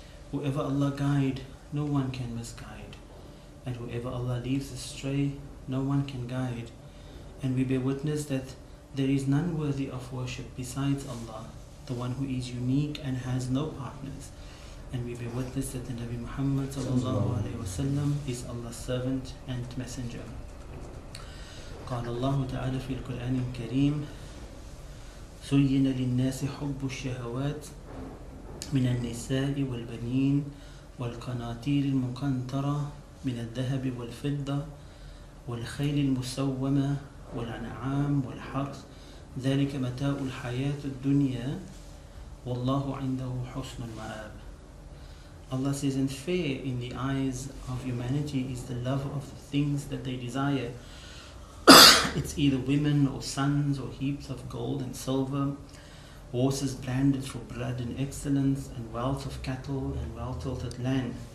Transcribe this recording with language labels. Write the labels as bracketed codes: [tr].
[en] Whoever Allah guide, no one can misguide, and whoever Allah leaves astray, no one can guide. And we bear witness that there is none worthy of worship besides Allah, the one who is unique and has no partners. And we bear witness that the Nabi Muhammad ﷺ is Allah's servant and messenger. [ar] قال الله تعالى في القرآن الكريم زين للناس حب الشهوات من النساء والبنين والقناطير المقنطرة من الذهب والفضة والخيل المسومة والأنعام والحرث ذلك متاع الحياة الدنيا والله عنده حسن المآب. [en] Allah says, and fair in the eyes of humanity is the love of the things that they desire. It's either women or sons or heaps of gold and silver, horses branded for blood and excellence, and wealth of cattle and well-tilted land.